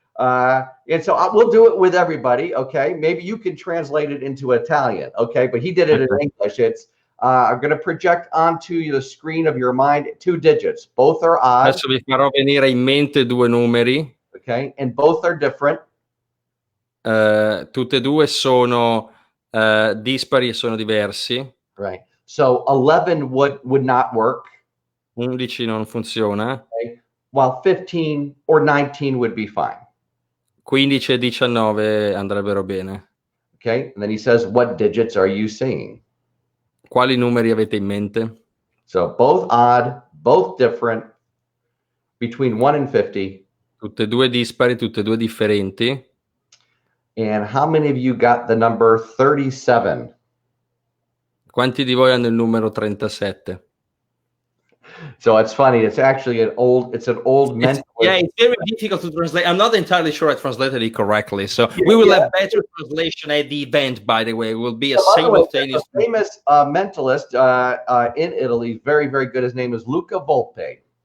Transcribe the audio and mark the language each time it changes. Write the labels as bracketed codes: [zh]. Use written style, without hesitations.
[en] And so we'll do it with everybody. Okay, maybe you can translate it into Italian. Okay, but he did it in English. It's I'm going to project onto the screen of your mind 2 digits. Both are odd. [it] Adesso vi farò venire in mente 2 numeri. [en] Okay, and both are different. [it] Tutte e due sono Dispari sono diversi. [en] Right. So 11 would not work. [it] 11 non funziona. [en] Okay? While 15 or 19 would be fine. [it] 15 e 19 andrebbero bene. [en] Okay. And then he says, what digits are you seeing? [it] Quali numeri avete in mente? [en] So both odd, both different, between 1 and 50. [it] Tutte e due dispari, tutte e due differenti. [en] And how many of you got the number 37? [it] Quanti di voi hanno il numero 37? [en] So it's funny. It's actually an old mentalist. Yeah, it's very difficult to translate. I'm not entirely sure I translated it correctly. So we will have better translation at the event, by the way. It will be a simultaneous. A famous mentalist in Italy, very, very good. His name is Luca Volpe.